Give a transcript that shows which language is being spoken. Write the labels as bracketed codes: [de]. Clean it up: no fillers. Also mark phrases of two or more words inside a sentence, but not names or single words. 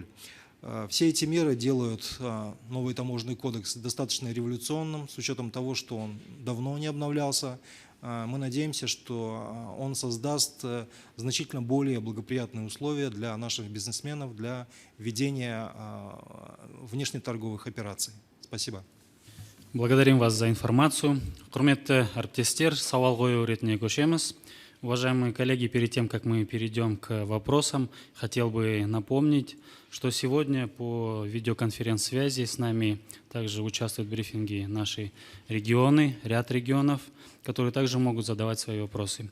[ru] Все эти меры делают новый таможенный кодекс достаточно революционным, с учетом того, что он давно не обновлялся. Мы надеемся, что он создаст значительно более благоприятные условия для наших бизнесменов для ведения внешнеторговых операций. Спасибо. Благодарим вас за информацию. [kk] Құрметті әріптестер, сауал қою ретіне көшеміз. [ru] Уважаемые коллеги, перед тем, как мы перейдем к вопросам, хотел бы напомнить, что сегодня по видеоконференц-связи с нами также участвуют в брифинге наши регионы, ряд регионов, которые также могут задавать свои вопросы.